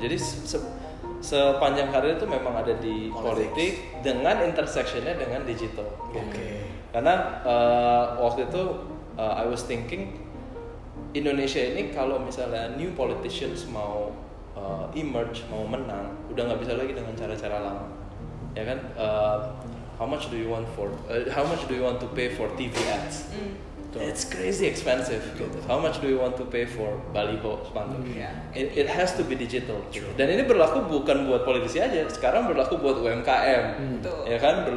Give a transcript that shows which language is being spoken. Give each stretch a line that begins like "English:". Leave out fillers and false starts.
Indonesian: Jadi sepanjang karir itu memang ada di politik dengan intersectionnya dengan digital. Karena waktu itu
English: I was thinking
Indonesian: Indonesia ini kalau misalnya
English: new politicians
Indonesian: mau emerge, mau menang, udah nggak bisa lagi dengan cara-cara lama, ya kan?
English: How much do you want to pay for TV ads? It's crazy expensive. Gitu. How much do you want to pay for baliho spanduk? It has to be digital.
Indonesian: Dan ini berlaku bukan buat politisi aja. Sekarang berlaku buat UMKM, ya kan?